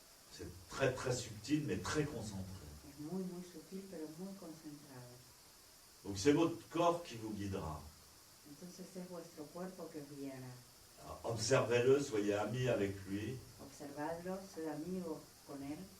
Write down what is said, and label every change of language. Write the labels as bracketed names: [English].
[French] C'est très très subtil mais très concentré. [Spanish] Es muy sutil, pero muy concentrado. [French] Donc c'est votre corps qui vous guidera. [Spanish] Entonces es vuestro cuerpo que os guiará. [French] Alors, observez-le, soyez amis avec lui. [Spanish] Observadlo, sed amigo con él